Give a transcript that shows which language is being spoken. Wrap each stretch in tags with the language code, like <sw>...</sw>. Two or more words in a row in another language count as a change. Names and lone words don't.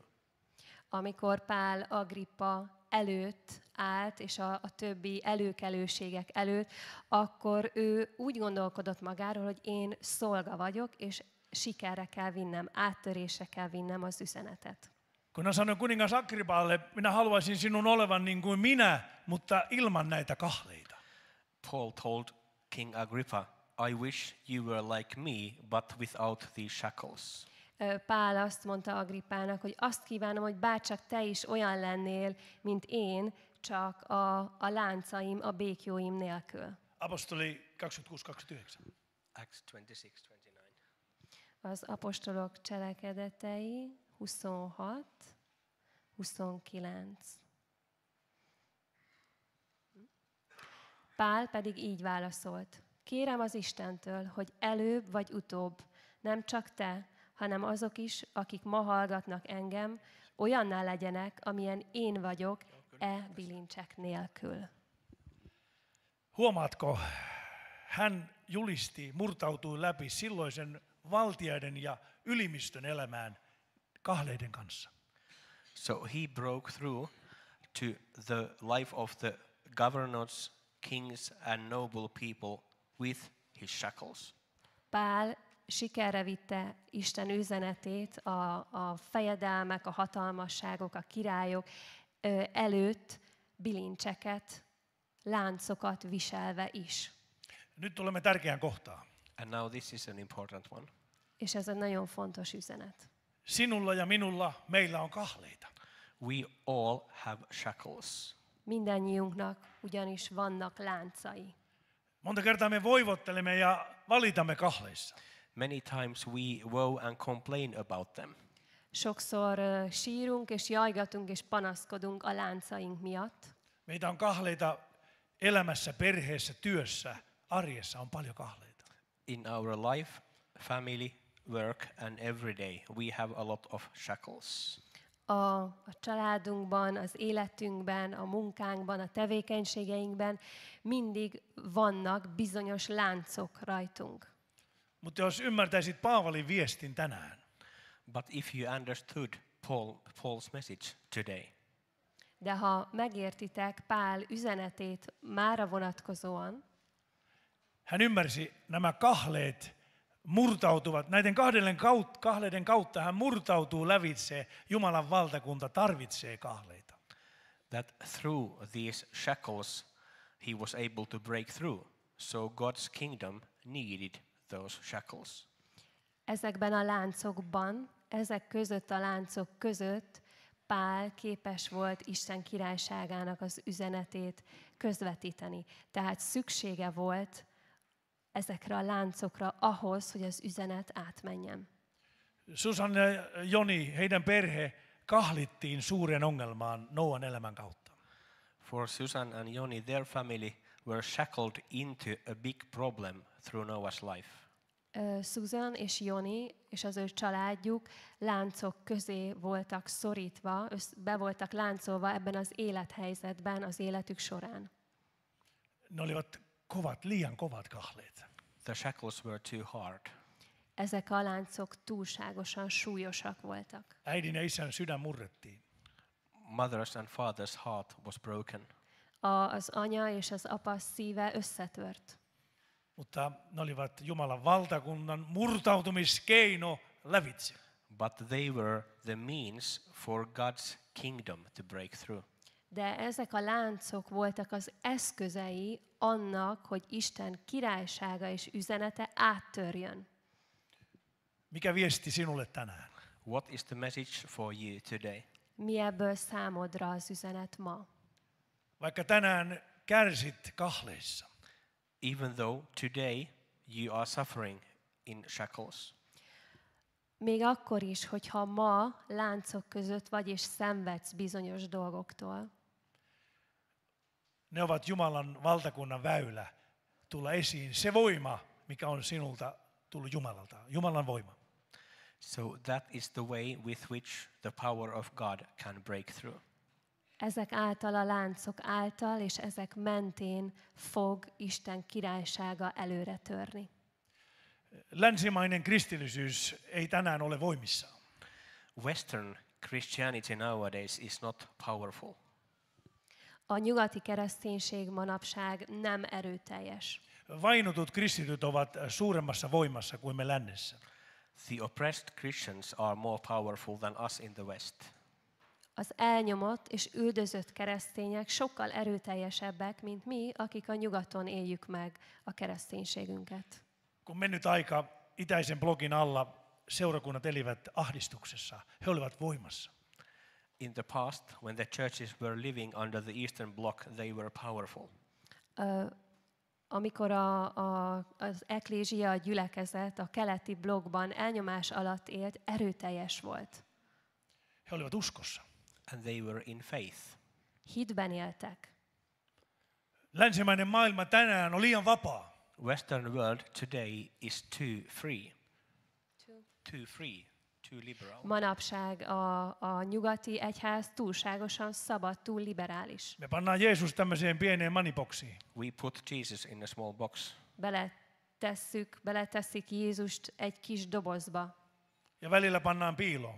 <hu>Amikor Pál Agrippa előtt állt, és a többi előkelőségek előtt, akkor ő úgy gondolkodott magáról, hogy én szolga vagyok, és sikerre kell vinnem, áttörésre kell vinnem az üzenetet.</hu> <fi>Kun hän sanoi kuningas Agrippalle, minä haluaisin sinun olevan niin kuin minä, mutta ilman näitä kahleita.</fi> <en>Paul told King Agrippa, I wish you were like me, but without these shackles.</en> <hu>Pál azt mondta Agrippának, hogy azt kívánom, hogy bárcsak te is olyan lennél, mint én, csak a láncaim, a békjóim nélkül.</hu> <fi>Apostoli 26:29.</fi> <en>Acts 26:29.</en> <hu>Az apostolok cselekedetei 26, 29. Pál pedig így válaszolt. Kérem az Istentől, hogy előbb vagy utóbb, nem csak te, hanem azok is, akik ma hallgatnak engem, olyanná legyenek, amilyen én vagyok, bilincsek nélkül.</hu> <fi>Huomaatko, hän julisti, murtautui läpi silloisen valtiaiden ja ylimistön elämään kahleiden kanssa.</fi> <en>So he broke through to the life of the governors, kings and noble people with his shackles.</en> <hu>Pál sikerre vitte Isten üzenetét a fejedelmek, a hatalmasságok, a királyok előtt bilincseket, láncokat viselve is.</hu> <fi>Nyt tulemme tärkeään kohtaan.</fi> <en>And now this is an important one.</en> <hu>És ez egy nagyon fontos üzenet.</hu> <fi>Sinulla ja minulla meillä on kahleita.</fi> <en>We all have shackles.</en> <hu>Mindennyiunknak ugyanis vannak láncai.</hu> <fi>Monta kertaa me voivottelemme ja valitamme kahleissa.</fi> <en>Many times we woe and complain about them.</en> <hu>Sokszor sírunk és jajgatunk és panaszkodunk a láncaink miatt.</hu> <fi>Meitä on kahleita elämässä, perheessä, työssä, arjessa on paljon kahleita.</fi> <en>In our life, family, work and every day we have a lot of shackles.</en> <hu>a családunkban, az életünkben, a munkánkban, a tevékenységeinkben mindig vannak bizonyos láncok rajtunk.</hu> <fi>Mutta jos ymmärtäisit Paavalin viestin tänään,</fi> <en>But if you understood Paul's message today,</en> <hu>De ha megértitek Pál üzenetét mára vonatkozóan,</hu> <fi>hän ymmärsi nämä kahleet murtautuvat, näiden kahleiden kautta hän murtautuu lävitse, Jumalan valtakunta tarvitsee kahleita.</fi> <en>that through these shackles he was able to break through, so God's kingdom needed those shackles.</en> <hu>ezekben a láncokban, ezek között a láncok között Pál képes volt Isten királyságának az üzenetét közvetíteni. Tehát szüksége volt ezekre a láncokra ahhoz, hogy az üzenet átmenjen.</hu> <fi>Susan ja Joni, heidän perhe kahlittiin suuren ongelmaan Nooan elämän kautta.</fi> <en>For Susan and Joni, their family were shackled into a big problem through Noah's life.</en> <hu>Susan és Joni és az ő családjuk láncok közé voltak szorítva, be voltak láncolva ebben az élethelyzetben az életük során.</hu> <fi>Ne olivat kovat, liian kovat kahleet.</fi> <en>The shackles were too hard.</en> <hu>Ezek a láncok túlságosan súlyosak voltak.</hu> <fi>Äidin ja isän sydän murrettiin.</fi> <en>Mother's and father's heart was broken.</en> <hu>Az anya és az apa szíve összetört.</hu> <fi>Mutta ne olivat Jumalan valtakunnan murtautumiskeino lävitse.</fi> <en>But they were the means for God's kingdom to break through.</en> <hu>De ezek a láncok voltak az eszközei annak, hogy Isten királysága és üzenete áttörjön.</hu> <fi>Mikä viesti sinulle tänään?</fi> <en>What is the message for you today?</en> <hu>Mi ebből számodra az üzenet ma?</hu> <fi>Vaikka tänään kärsit kahleissa,</fi> <en>Even though today you are suffering in shackles,</en> <hu>Még akkor is, hogyha ma láncok között vagy és szenvedsz bizonyos dolgoktól,</hu> <fi>ne ovat Jumalan valtakunnan väylä tulla esiin. Se voima, mikä on sinulta tullut Jumalalta. Jumalan voima.</fi> <en>so that is the way with which the power of God can break through.</en> <hu>ezek által a láncok által és ezek mentén fog Isten királysága előre törni.</hu> <fi>Länsimainen kristillisyys ei tänään ole voimissaan.</fi> <en>Western Christianity nowadays is not powerful.</en> <hu>A nyugati kereszténység manapság nem erőteljes.</hu> <fi>Vainotut kristityt ovat suuremmassa voimassa kuin me lännessä.</fi> <en>The oppressed Christians are more powerful than us in the West.</en> <hu>Az elnyomott és üldözött keresztények sokkal erőteljesebbek, mint mi, akik a nyugaton éljük meg a kereszténységünket.</hu> <fi>Kun mennyt aika itäisen blogin alla seurakunnat elivät ahdistuksessa, he olivat voimassa.</fi> <en>In the past, when the churches were living under the Eastern Bloc, they were powerful.</en> <hu>Amikor az eklézsia, a gyülekezet a keleti blokkban elnyomás alatt élt, erőteljes volt.</hu> <fi>He olivat uskossa.</fi> <en>And they were in faith.</en> <hu>Hitben éltek.</hu> <fi>Länsimainen maailma tänään on liian vapaa.</fi> <en>Western world today is too free. Too free, too liberal.</en> <hu>Manapság a nyugati egyház túlságosan szabad, túl liberális.</hu> <fi>Me pannaan Jeesus tämmöiseen pieneen maniboksiin.</fi> <en>We put Jesus in a small box</en> <hu>Beleteszik Jézust egy kis dobozba,</hu> <fi>Ja välillä pannaan piiloon.</fi>